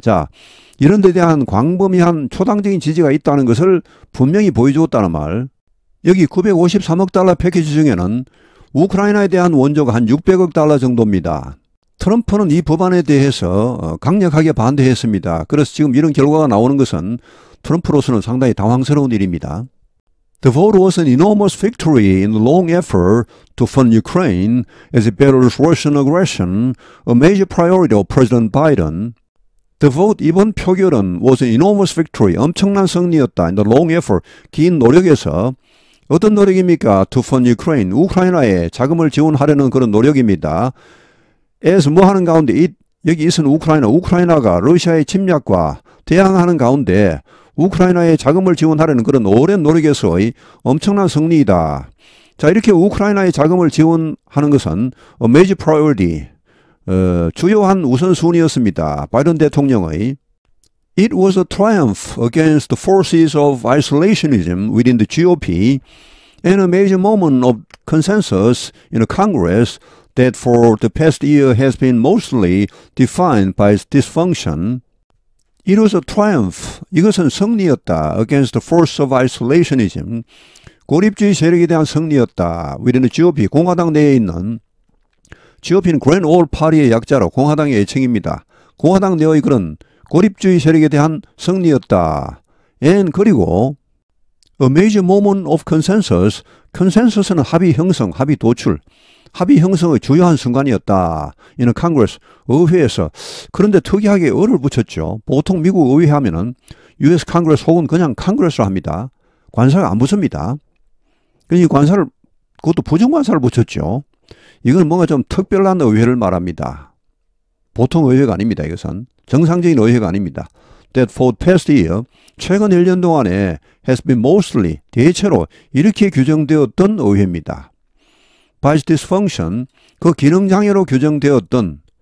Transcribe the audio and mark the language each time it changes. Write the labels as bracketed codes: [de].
[ko] 자, 이런 데 대한 광범위한 초당적인 지지가 있다는 것을 분명히 보여주었다는 말. 여기 953억 달러 패키지 중에는 우크라이나에 대한 원조가 한 600억 달러 정도입니다. 트럼프는 이 법안에 대해서 강력하게 반대했습니다. 그래서 지금 이런 결과가 나오는 것은 트럼프로서는 상당히 당황스러운 일입니다. [en] The vote was an enormous victory in the long effort to fund Ukraine as it battles Russian aggression, a major priority of President Biden. The vote, [ko] 이번 표결은 [en] was an enormous victory, [ko] 엄청난 승리였다. [en] In the long effort, [ko] 긴 노력에서. 어떤 노력입니까? [en] To fund Ukraine, [ko] 우크라이나에 자금을 지원하려는 그런 노력입니다. as 뭐 하는 가운데, 여기 있은 우크라이나가 러시아의 침략과 대항하는 가운데 우크라이나에 자금을 지원하려는 그런 오랜 노력에서의 엄청난 승리이다. 자, 이렇게 우크라이나에 자금을 지원하는 것은 [en] a major priority, [ko] 주요한 우선순위였습니다. 바이든 대통령의. [en] It was a triumph against the forces of isolationism within the GOP and a major moment of consensus in the Congress that for the past year has been mostly defined by its dysfunction. It was a triumph. [ko] 이것은 승리였다. [en] Against the force of isolationism. [ko] 고립주의 세력에 대한 승리였다. [en] within the GOP, [ko] 공화당 내에 있는. GOP는 Grand Old Party의 약자로 공화당의 애칭입니다. 공화당 내의 그런 고립주의 세력에 대한 승리였다. [en] and [ko] 그리고 [en] a major moment of consensus. [ko] 컨센서스는 합의 형성, 합의 도출, 합의 형성의 주요한 순간이었다. 이는 Congress, 의회에서. 그런데 특이하게 어를 붙였죠. 보통 미국 의회 하면은 US Congress 혹은 그냥 Congress로 합니다. 관사가 안 붙습니다. 그러니 관사를, 그것도 부정관사를 붙였죠. 이건 뭔가 좀 특별한 의회를 말합니다. 보통 의회가 아닙니다. 이것은 정상적인 의회가 아닙니다. [en] That for the past year, [ko] 최근 1년 동안에 [en] has been mostly, [ko] 대체로 이렇게 규정되었던 의회입니다. [en] By dysfunction, [ko] 그 기능장애로 규정되었던.